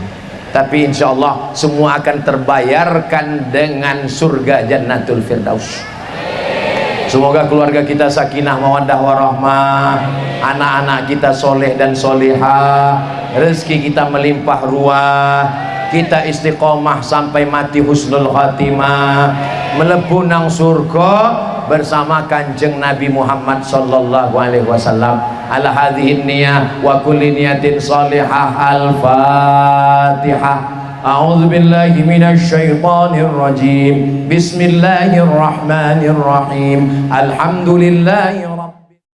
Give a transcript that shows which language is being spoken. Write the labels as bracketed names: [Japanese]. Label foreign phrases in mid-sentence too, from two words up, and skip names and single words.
[Indonesian] Tapi [Arabic] إن شاء الله [Indonesian] semua akan terbayarkan dengan surga Jannatul Firdaus. Semoga keluarga kita [Arabic] سكينة مودة ورحمة, [Indonesian] anak-anak kita soleh dan solehah, rezeki kita melimpah ruah, kita istiqomah sampai mati [Arabic] حسن الخاتمة, [Javanese] mlebu nang surga [Indonesian] bersama kanjeng Nabi Muhammad [Arabic] صلى الله عليه وسلم. على هذه النية وكل نية صالحة. Al-Fatihah. أعوذ بالله من الشيطان الرجيم. Bismillahirrahmanirrahim. Alhamdulillahi